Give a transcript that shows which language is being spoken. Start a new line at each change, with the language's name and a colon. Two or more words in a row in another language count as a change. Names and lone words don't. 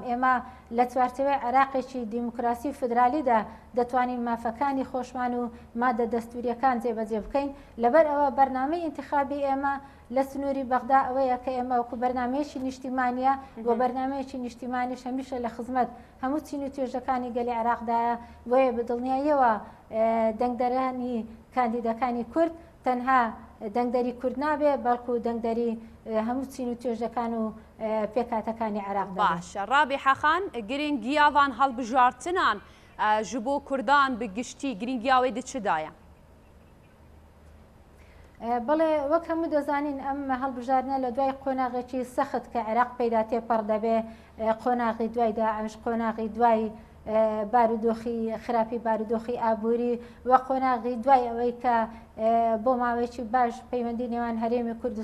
Central Kurdish: ئێمە لە چوارچەوەی عێراقێکی دیموکراسی فدرالیدا دەتوانین مافەکانی خۆشمان و مادە دەستوریەکان جێبەجێ بکەین لەبەر ئەوە بەرنامەی ئینتیخابی ئێمە لە سنووری بەغدا ئەوەیە کە ئێمە وەکو بەرنمەیەکی نیشتیمانیە بۆ بەرنمەیەکی نیشتیمانیش هەمیشە لە خزمەت هەموو چین و توێژەکانی گەلی عێراقدایە وەیە بەدڵنیاییەوە دەنگدەرانی کاندیدەکانی کورد تەنها دەنگدەری کورد نابێ بەڵکو دەنگدەری هەموو چین و توێژەکان و پێکاتەکانی عێراق
Kurdish: باشە ڕابیحە خان گرنگیاوان هەڵبژارتنان ji bo Kurdan bi giştî giringiyawê di çi daye؟
Central Kurdish: بەڵێ وەک هەموو دەزانین ئەم هەڵبژارنە لە دوای قۆناغێکی سەخت کە عێراق پەیدا تێپەڕ دەبێ قۆناغی دوای داعش قۆناغی دوای بارودۆخی خراپی بارودۆخی ئابووری و قۆناغی دوای ئەوەی کە بۆ ماوەیەکی باش پەیوەندی نێوان هەرێمی کوردستان